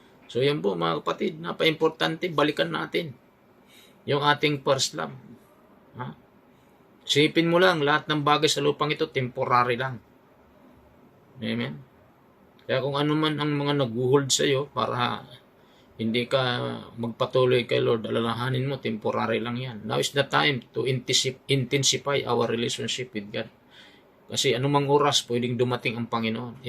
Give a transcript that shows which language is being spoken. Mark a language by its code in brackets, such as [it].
[tl] So yan po mga kapatid, napaka-importante, balikan natin yung ating first love. Ha? Sipin mo lang, lahat ng bagay sa lupang ito, temporary lang. Amen? Kaya kung ano man ang mga nag-hold sa iyo para hindi ka magpatuloy kay Lord, alalahanin mo, temporary lang yan. [en] Now is the time to intensify our relationship with God. [tl] Kasi anumang oras, pwedeng dumating ang Panginoon.